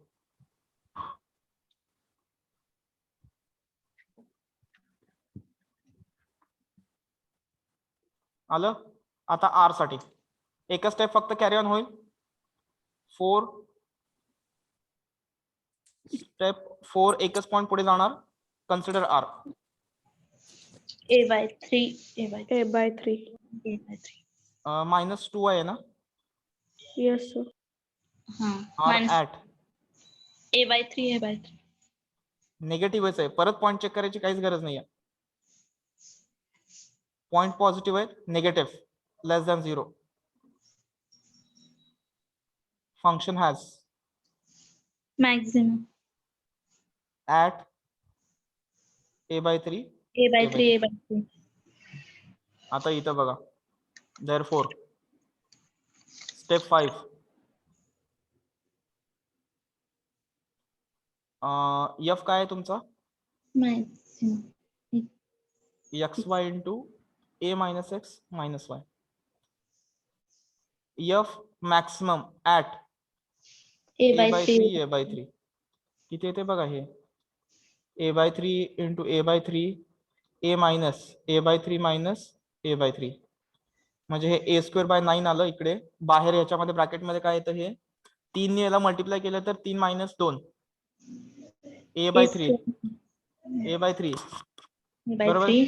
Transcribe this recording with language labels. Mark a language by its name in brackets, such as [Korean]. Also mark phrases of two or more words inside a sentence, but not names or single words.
[Marathi] आलं. आता R साठी एकच स्टेप फक्त कॅरी ऑन होईल. 4 एकच पॉइंट पुढे जाणार. [English] consider R. A/3. A/3 [Marathi] -2 आहे ना? [English] yes sir. R Minus at A/3. [Marathi] निगेटिव्हच आहे. परत पॉइंट चेक करायची काहीच गरज नाहीये. पॉइंट पॉझिटिव्ह आहे. [English] negative less than 0. function has Maximum. at A/3. A/3. [Marathi] आता इथं बघा therefore स्टेप 5 F काय आहे तुमचा? [English] Maximum. xy into A - x - y. F maximum at A/3 A/3 [Marathi] किती येते बघा हे? [English] A/3 into A/3 A minus A/3 A/3 [Marathi] म्हणजे हे A²/9 आलं इकडे. बाहेर ह्याच्यामध्ये ब्रॅकेट मध्ये काय येतं? हे 3 ने याला मल्टिप्लाय केलं तर 3 - 2 A/3 बरोबर.